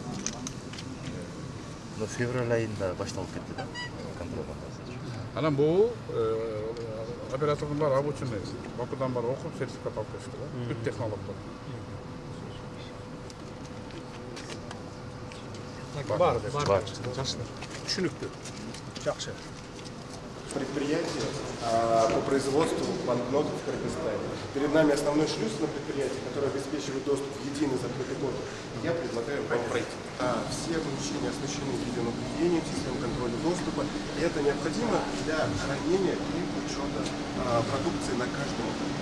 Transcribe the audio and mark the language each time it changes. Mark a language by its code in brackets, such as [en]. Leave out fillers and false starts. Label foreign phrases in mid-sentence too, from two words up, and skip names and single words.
[ky] Февраль айында башталып кетти да контрабандасы. Анан бул оператордун баары обученный, Бакудан бар окуп, сертификат алып келишти да. Бүт технологдор. Бар. Жакшы. Түшүнүктүү. Жакшы. [ru] Предприятие по производству банкнотов в Кыргызстане. Перед нами основной шлюз на предприятие, который обеспечивает доступ в единый закрытый код. Я предлагаю вам пройти. Все помещения оснащены видеонаблюдением, системой контроля доступа. И это необходимо для хранения и учета продукции на каждом этапе.